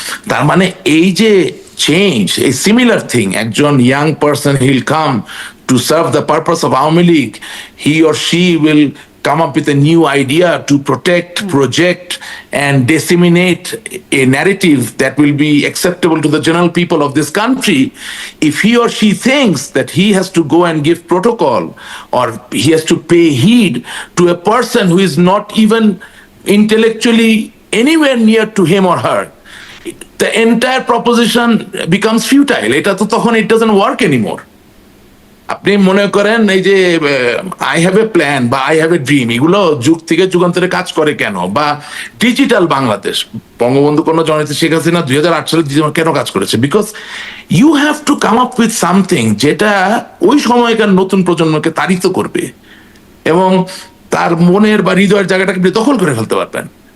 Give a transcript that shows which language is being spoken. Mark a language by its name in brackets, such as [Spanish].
[English] তার মানে এই যে চেঞ্জ, এই সিমিলার থিং, একজন young person he'll come to serve the purpose of Awami League, he or she will come up with a new idea to protect, project, and disseminate a narrative that will be acceptable to the general people of this country. If he or she thinks that he has to go and give protocol or he has to pay heed to a person who is not even intellectually anywhere near to him or her, the entire proposition becomes futile. [Bangla] Eta to tokhon [English] it doesn't work anymore. [Bangla] আপনি মনে করেন এই যে [English] I have a plan [Bangla] বা [English] I have a dream, [Bangla] এগুলো যুগ থেকে যুগান্তরে কাজ করে কেন? বা ডিজিটাল বাংলাদেশ, বঙ্গবন্ধু কন্যা জননেত্রী শেখ হাসিনা 2008 সালে কেন কাজ করেছে? [English] because you have to come up with something [Bangla] যেটা ওই সময়কার নতুন প্রজন্মকে তাড়িত করবে এবং তার মনের বা হৃদয়ের জায়গাটাকে দখল করে ফেলতে পারবেন।